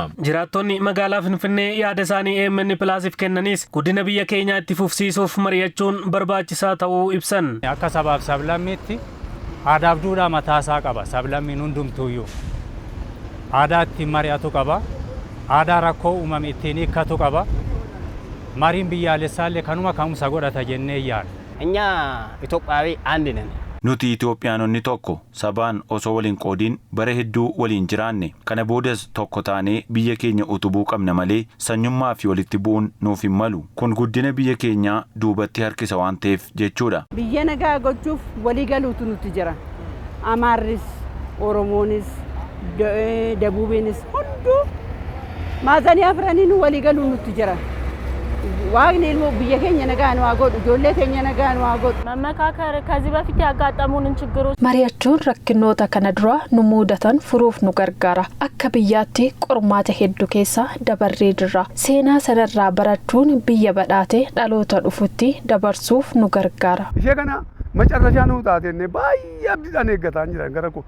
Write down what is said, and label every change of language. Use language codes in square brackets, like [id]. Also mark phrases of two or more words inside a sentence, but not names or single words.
[om] Jiraattonni magaalaa Finfinnee yaada isaanii EMN Pilaasiif kennanis guddina biyya keenyaa itti fufsiisuuf mari'achuun barbaachisaa ta'uu ibsan. Akka sabaaf sablammiitti aadaaf duudhaa mataasaa qaba. Sablammiin hundumtuuyyuu aadaa ittiin mari'atu qaba. Aadaa rakkoo uumame ittiin hiikkatu qaba. Mariin biyyaalessaallee kanuma ka'umsa godhata jennee yaadna. [am] እኛ ኢትዮጵያዊ አንድ ነን። [om] Nuti Itoophiyaanonni tokko sabaan osoo waliin qoodiin bara hedduu waliin jiraanne kana boodas tokko taanee biyya keenya utubuu qabna malee sanyummaa fi walitti bu'uun nuuf hin malu. Kun guddina biyya keenyaa duubatti harkisa waan ta'eef jechuudha. Biyya nagaa gochuuf walii galuutu nuti jira. Amaarris, Oromoonis, Dabuubiinis hunduu maazanii afraniin walii galuu nuti jira. Waaqni ilmoo biyya keenya nagaa nu haa godhu, ijoollee keenya nagaa nu haa godhu. [am] መመካከር ከዚህ በፊት ያጋጠሙንን ችግሮች [om] mari'achuun rakkinnoota kana dura nu mudatan furuuf nu gargaara. Akka biyyaatti qormaata hedduu keessa dabarree jirra. Seenaa sanarraa barachuun biyya badhaate dhaloota dhufutti dabarsuuf nu gargaara. ishee kana macarrashaa nu taatenne baay'ee abdiidhaan eeggataan jiran gara koo.